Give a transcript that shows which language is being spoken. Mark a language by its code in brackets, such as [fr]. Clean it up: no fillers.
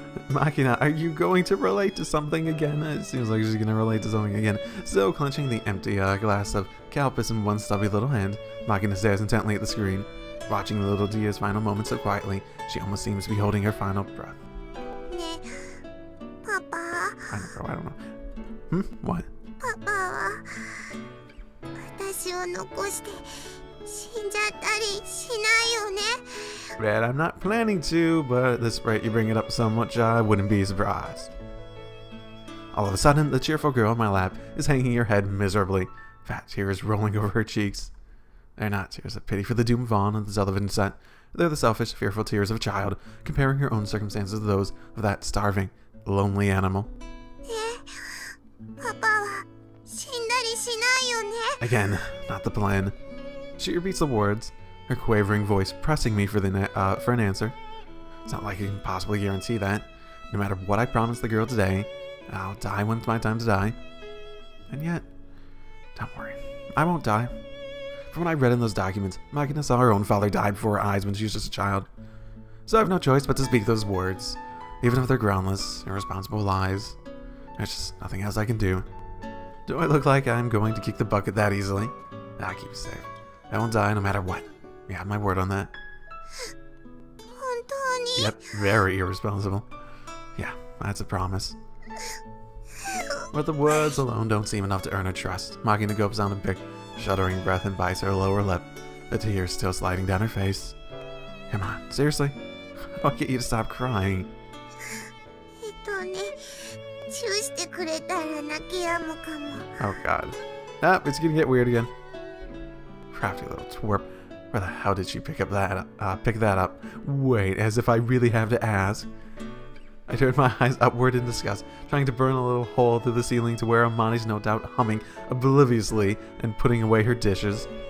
[en] Makina, are you going to relate to something again? It seems like she's going to relate to something again. Still clenching the empty glass of Calpis in one stubby little hand, Makina stares intently at the screen. Watching the little Dia's final moments so quietly, she almost seems to be holding her final breath. [ja] ねえ、パパ。 [en] I don't know. What? [ja] パパは私を残して死んじゃったりしないよね。 [en] Red, I'm not planning to, but at this rate you bring it up so much I wouldn't be surprised. All of a sudden, the cheerful girl in my lap is hanging her head miserably, fat tears rolling over her cheeks. They're not tears of pity for the doomed Vaughn and the Sullivan set. They're the selfish, fearful tears of a child, comparing her own circumstances to those of that starving, lonely animal. [ja] ねえ、パパは死んだりしないよね。 [en] Again, not the plan. She repeats the words, her quavering voice pressing me for an answer. It's not like I can possibly guarantee that. No matter what I promise the girl today, I'll die when it's my time to die. And yet, don't worry, I won't die. From what I read in those documents, Makina saw her own father die before her eyes when she was just a child. So I have no choice but to speak those words, even if they're groundless, irresponsible lies. There's just nothing else I can do. Do I look like I'm going to kick the bucket that easily? I'll keep it safe. I won't die no matter what. You have my word on that. [ja] 本当に。 [en] Yep, very irresponsible. Yeah, that's a promise. But the words alone don't seem enough to earn her trust. Makina gulps down a big, shuddering breath and bites her lower lip, the tears still sliding down her face. Come on, seriously? I'll get you to stop crying. [ja] チューしてくれたら泣き止むかも。 [en] Oh god. Ah, it's gonna get weird again. Crafty little twerp. Where the hell did she pick that up? Wait, as if I really have to ask. I turned my eyes upward in disgust, trying to burn a little hole through the ceiling to where Amani's no doubt humming obliviously and putting away her dishes.